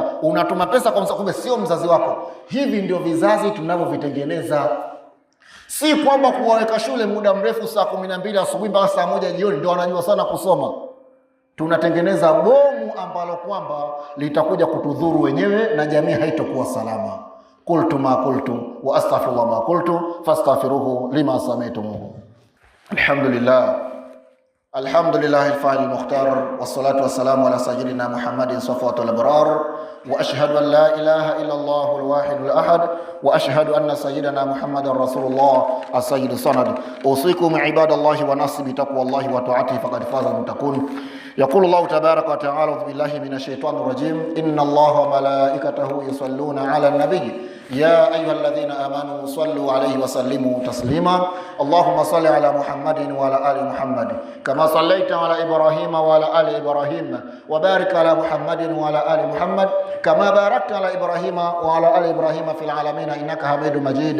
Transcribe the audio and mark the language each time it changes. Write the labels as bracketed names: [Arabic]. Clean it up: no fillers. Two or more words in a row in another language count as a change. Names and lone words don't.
[Swahili] Unatuma pesa kwa mzazi, kumbe sio mzazi wako. Hivi ndio vizazi tunavyovitengeneza. Si kwamba kuwaweka shule muda mrefu saa 12 asubuhi mpaka saa 1 jioni ndio wanajua sana kusoma. Tunatengeneza bomu ambalo kwamba litakuja kutudhuru wenyewe na jamii haitokuwa salama. [Arabic] قلت ما قلت وأستغفر الله ما قلت فاستغفروه لما سمعتموه. الحمد لله الفاعل المختار والصلاة والسلام على سيدنا محمد صفوة الأبرار وأشهد أن لا إله إلا الله الواحد الأحد وأشهد أن سيدنا محمدا رسول الله السيد السند. أوصيكم عباد الله ونفسي بتقوى الله وطاعته فقد فاز المتقون. يقول الله تبارك وتعالى: أعوذ بالله من الشيطان الرجيم. إن الله وملائكته يصلون على النبي يا أيها الذين آمنوا صلوا عليه وسلموا تسليما. اللهم صل على محمد وعلى آل محمد كما صليت على إبراهيم وعلى آل إبراهيم، وبارك على محمد وعلى آل محمد كما باركت على إبراهيم وعلى آل إبراهيم في العالمين إنك حميد مجيد.